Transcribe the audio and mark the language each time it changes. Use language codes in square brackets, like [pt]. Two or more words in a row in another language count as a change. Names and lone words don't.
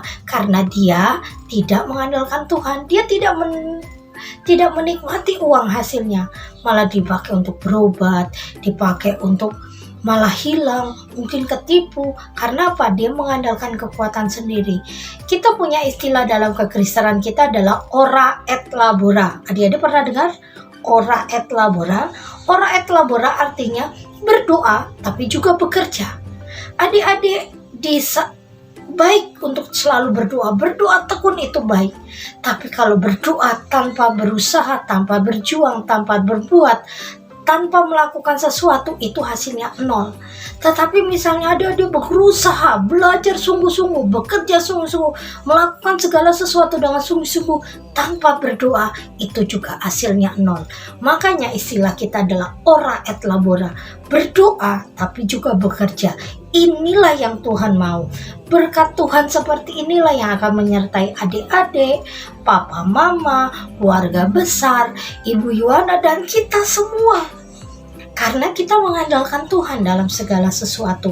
[id] Karena dia tidak mengandalkan Tuhan. Dia tidak menikmati uang hasilnya, malah dipakai untuk berobat, dipakai untuk malah hilang, mungkin ketipu. Karena apa? Dia mengandalkan kekuatan sendiri. Kita punya istilah dalam kekristenan kita adalah [la] ora et labora. [id] Adik-adik pernah dengar [la] ora et labora? Ora et labora [id] artinya berdoa tapi juga bekerja. Adik-adik baik untuk selalu berdoa tekun itu baik. Tapi kalau berdoa tanpa berusaha, tanpa berjuang, tanpa berbuat, tanpa melakukan sesuatu itu hasilnya nol. Tetapi misalnya adik-adik berusaha, belajar sungguh-sungguh, bekerja sungguh-sungguh, melakukan segala sesuatu dengan sungguh-sungguh tanpa berdoa, itu juga hasilnya nol. Makanya istilah kita adalah [la] ora et labora, [id] berdoa tapi juga bekerja. Inilah yang Tuhan mau. Berkat Tuhan seperti inilah yang akan menyertai adik-adik, papa, mama, keluarga besar, Ibu Yuana dan kita semua. Karena kita mengandalkan Tuhan dalam segala sesuatu.